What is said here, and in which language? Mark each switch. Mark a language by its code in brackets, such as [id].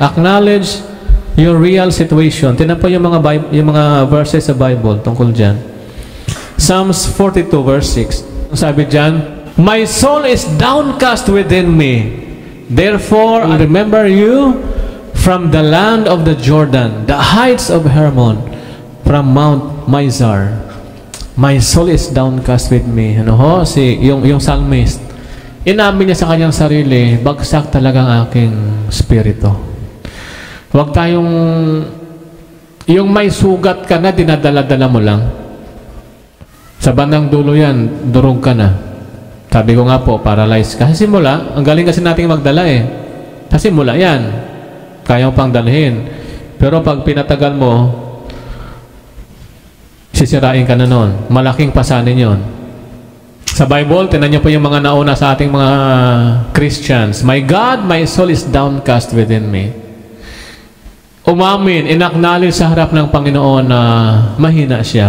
[en] Acknowledge your real situation. [tl] Tingnan po yung mga verses sa Bible tungkol dyan. [en] Psalms 42 verse 6. [tl] Sabi dyan, [en] my soul is downcast within me. Therefore, I remember you from the land of the Jordan, the heights of Hermon, from Mount Mizar. My soul is downcast with me. [tl] Yung psalmist, inamin niya sa kanyang sarili, bagsak talaga ang aking spirito. Huwag tayong, yung may sugat ka na, dinadala-dala mo lang. Sa bandang dulo yan, durog ka na. Sabi ko nga po, paralyzed ka. Kasi simula, ang galing kasi nating magdala Kasi simula yan. Kaya mo pang dalhin. Pero pag pinatagal mo, sisirain ka na nun. Malaking pasanin yon. Sa Bible, tinan niyo po yung mga nauna sa ating mga Christians. [en] My God, my soul is downcast within me. [tl] Umamin, inacknowledge sa harap ng Panginoon na mahina siya.